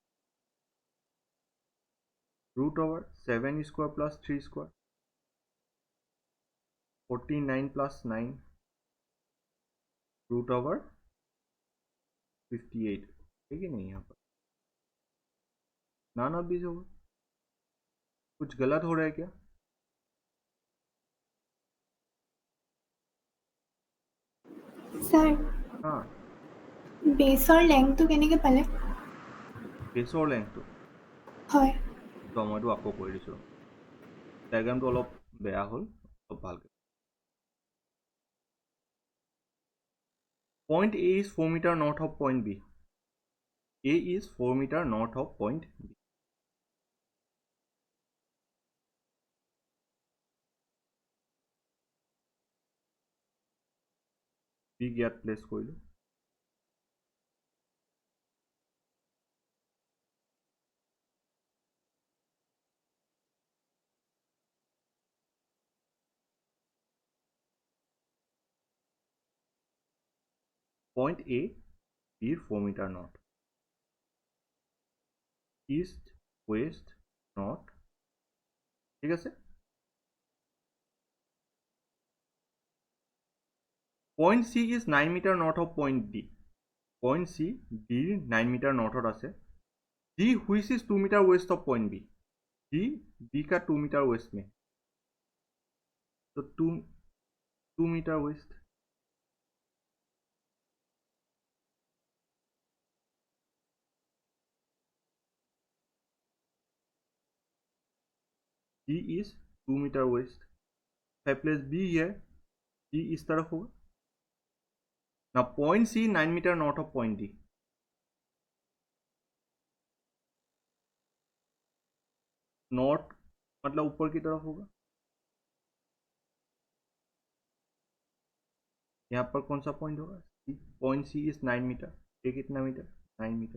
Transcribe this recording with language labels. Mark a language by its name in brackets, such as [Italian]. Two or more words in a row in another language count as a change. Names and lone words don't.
[English] √7 square plus 3 square, 49 plus 9, √58। [Hindi] ठीक है नहीं? यहाँ पर [English] none of this [Hindi] होगा। कुछ गलत हो रहा है क्या? सर हाँ, [Assamese] বেছৰ লেংথটো কেনেকৈ পালে? বেছৰ লেংথটো হয় তো মইতো আকৌ কৰি দিছোঁ। ডায়াগ্ৰামটো অলপ বেয়া হ'ল, অলপ ভালকৈ। [English] Point A is 4 meter north of point B. A is 4 meter north of point B. [Assamese] B ইয়াত প্লেচ কৰিলোঁ। [English] Point A, B 4 meter north. East, west, north. [Assamese] ঠিক আছে? [English] Point C is 9 meter north of point D. Point C, D 9 meter north আছে। D which is 2 meter west of point B. D का 2 meter west [Hindi] में, तो [English] 2 meter west। D is 2 meter west। If I place B here, [Hindi] D इस तरफ होगा। [English] Now point C 9 meter north of point D. [Hindi] नॉर्थ मतलब ऊपर की तरफ होगा। यहाँ पर कौन सा पॉइंट होगा? [English] point C is 9 meter. [Hindi] ये कितना [English] मीटर? 9 मीटर।